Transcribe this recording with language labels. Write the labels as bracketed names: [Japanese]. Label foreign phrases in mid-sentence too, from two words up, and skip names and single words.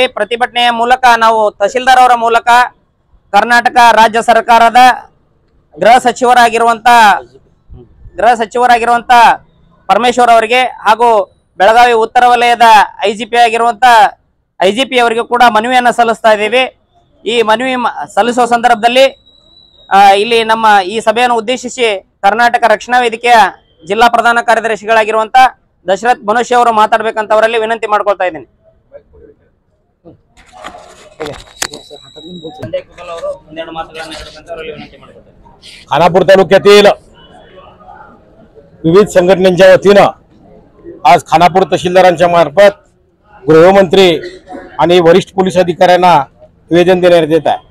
[Kannada] ಪ್ರತಿಭಟನೆಯ ಮೂಲಕ ನಾವು ತಹಶೀಲ್ದಾರ್ ಅವರ ಮೂಲಕ ಕರ್ನಾಟಕ ರಾಜ್ಯ ಸರ್ಕಾರದ ಗೃಹ ಸಚಿವರಾಗಿರುವಂತ ಪರಮೇಶ್ವರ್ ಅವರಿಗೆ ಹಾಗೂ ಬೆಳಗಾವಿ ಉತ್ತರ ವಲಯದ IGP ಅವರಿಗೆ ಕೂಡ ಮನವಿಯನ್ನ ಸಲ್ಲಿಸ್ತಾ ಇದ್ದೀವಿ. ಈ ಮನವಿ ಸಲ್ಲಿಸುವ ಸಂದರ್ಭದಲ್ಲಿ ಇಲ್ಲಿ ನಮ್ಮ ಈ ಸಭೆಯನ್ನು ಉದ್ದೇಶಿಸಿ ಕರ್ನಾಟಕ ರಕ್ಷಣಾ ವೇದಿಕೆಯ ಜಿಲ್ಲಾ ಪ್ರಧಾನ ಕಾರ್ಯದರ್ಶಿಗಳಾಗಿರುವಂತ ದಶರಥ್ ಮನುಷ್ಯ ಅವರು ಮಾತಾಡ್ಬೇಕಂತ ಅವರಲ್ಲಿ ವಿನಂತಿ ಮಾಡ್ಕೊಳ್ತಾ ಇದ್ದೀನಿ. [Marathi] खानापूर तालुक्यातील विविध संघटनांच्या वतीनं आज खानापूर तहसीलदारांच्या मार्फत गृहमंत्री आणि वरिष्ठ पोलीस अधिकाऱ्यांना निवेदन देण्यात येत आहे.